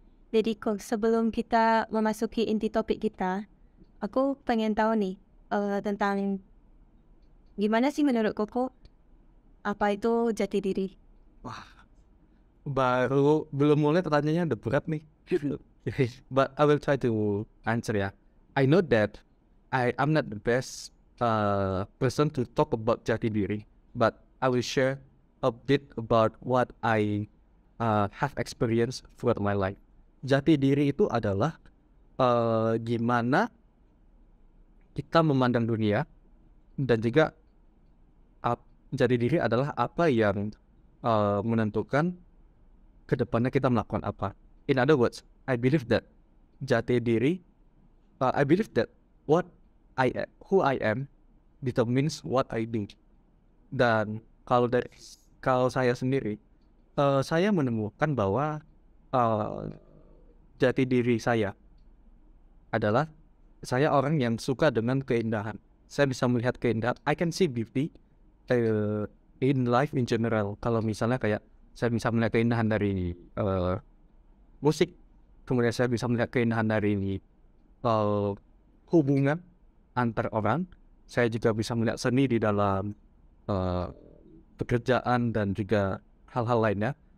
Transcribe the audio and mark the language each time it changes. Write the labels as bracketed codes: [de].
[id] Jadi kok sebelum kita memasuki inti topik kita, aku pengen tahu nih tentang gimana sih menurut Koko apa itu jati diri? Wah, belum mulai pertanyaannya udah berat nih. [en] But I will try to answer ya. I know that I'm not the best person to talk about jati diri, but I will share a bit about what I have experienced throughout my life. [id] Jati diri itu adalah gimana kita memandang dunia, dan juga jati diri adalah apa yang menentukan kedepannya kita melakukan apa. [en] In other words, I believe that jati diri, I believe that who I am determines what I do. [id] Dan kalau saya sendiri, saya menemukan bahwa jati diri saya adalah saya orang yang suka dengan keindahan. Saya bisa melihat keindahan. [en] I can see beauty in life in general. [id] Kalau misalnya kayak saya bisa melihat keindahan dari musik, kemudian saya bisa melihat keindahan dari hubungan antar orang. Saya juga bisa melihat seni di dalam pekerjaan dan juga hal-hal lainnya.